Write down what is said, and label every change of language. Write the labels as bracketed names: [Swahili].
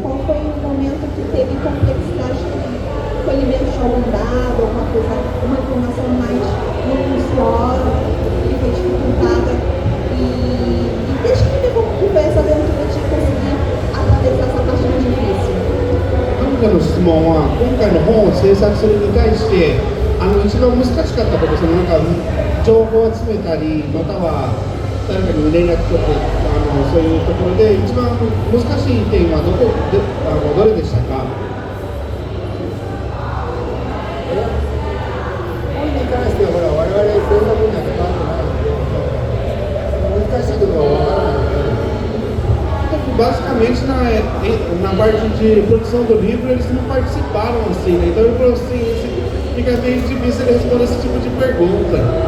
[Portuguese] Qual foi o momento que teve complexidade? Foi liberto algum dado, alguma coisa, uma informação mais minuciosa, que foi dificultada? E descreve como que foi essa aventura de conseguir atravessar essa parte mais difícil. [Japanese] 彼女の質問は、今回の本を制作するに対して、一番難しかったこと、情報を集めたり、または誰かに連絡取って、そういうところで、一番難しい点はどれでしたか？本に関しては、ほら、我々制作には関わってないので、難しいところは分からないので。 [Portuguese] Basicamente, na parte de produção do livro, eles não participaram assim, né? Então ele falou assim, fica meio difícil ele responder esse tipo de pergunta.